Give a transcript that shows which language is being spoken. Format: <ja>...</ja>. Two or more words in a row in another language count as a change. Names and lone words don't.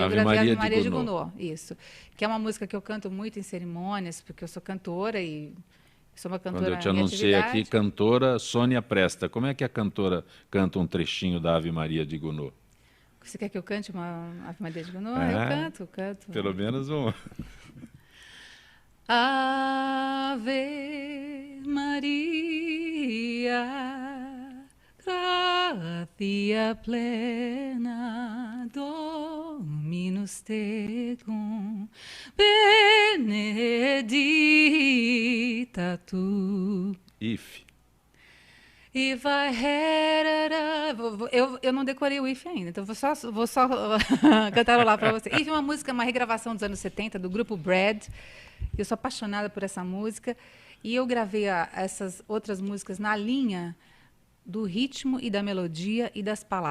<pt>Eu gravei Ave Maria de Gounod, isso. Que é uma música que eu canto muito em cerimônias, porque eu sou cantora e sou uma cantora. Quando eu te anunciei aqui, cantora Sônia Presta. Como é que a cantora canta um trechinho da Ave Maria de Gounod? Você quer que eu cante uma Ave Maria de Gounod? Eu canto. Pelo menos um.</pt> <la>Ave Maria, gratia plena, Dominus tecum, benedicta tu.</la> <pt>If. E vai. Eu não decorei o If ainda, então vou só cantarolar para você. If é uma música, uma regravação dos anos 70, do grupo Brad. Eu sou apaixonada por essa música. E eu gravei essas outras músicas na linha do ritmo e da melodia e das palavras.</pt>